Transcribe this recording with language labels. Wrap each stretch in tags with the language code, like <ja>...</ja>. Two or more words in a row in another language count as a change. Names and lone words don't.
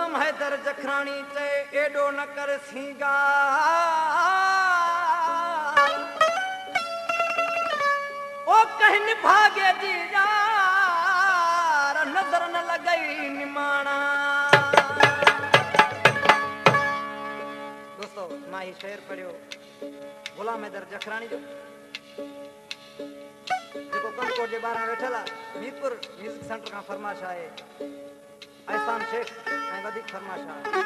<sd>मैदर जखराणी चे एडो न कर सिंगार ओ कहन भागे जी यार नजर न लगई निमाना। दोस्तों मां ही शेर पढ़ियो गुलाम मैदर जखराणी जो जेको कंकोट जे ॿाहिरां वेठल आहे मीरपुर म्यूज़िक सेंटर खां फरमाश आहे एहसान शेख ऐं वधीक फरमाश आहे</sd>